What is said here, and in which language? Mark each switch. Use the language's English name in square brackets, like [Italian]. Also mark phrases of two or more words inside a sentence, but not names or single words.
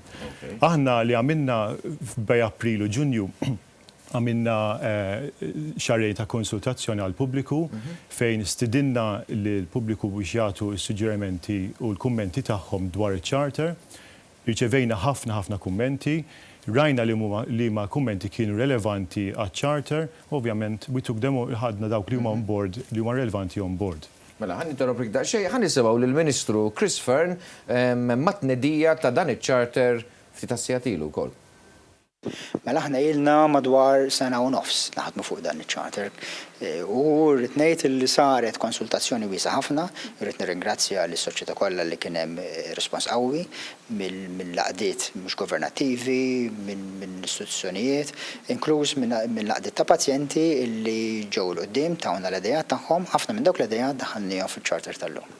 [Maltese] Aħna li għamilna bej April u Ġunju għamilna xarrej ta' konsultazzjoni għal pubbliku fejn stidinna l-pubbliku biex jagħtu s-suġġerimenti u l-kummenti tagħhom dwar il-charter. Riċevejna ħafna kummenti, rajna li ma kummenti kienu relevanti għal-charter, ovvjament [English] we took them [Maltese] ħadna dawk li huma [English] on board [Maltese] li huma relevanti [English] on board. [Maltese] Mela, ħan interrompi daqsxejn, ħan nisimgħu lill-Ministru Chris Fern mat-tnedija ta' dan iċ-charter ftit assijatilu wkoll. Mela aħna ilna madwar sena u nofs naħdmu fuq dan il-charter u rrid ngħid li saret konsultazzjoni wiesa ħafna, rrid nirringrazzja lis-soċjetà kollha li kien hemm rispons qawwi mill-laqdiet mhux governattivi, mill-istituzzjonijiet, inkluż mill-laqdiet ta' pazjenti li ġew l quddiem tawna l-idejat tagħhom, ħafna minn dawk l-idejat daħħalnihom fil-charter tal-lum.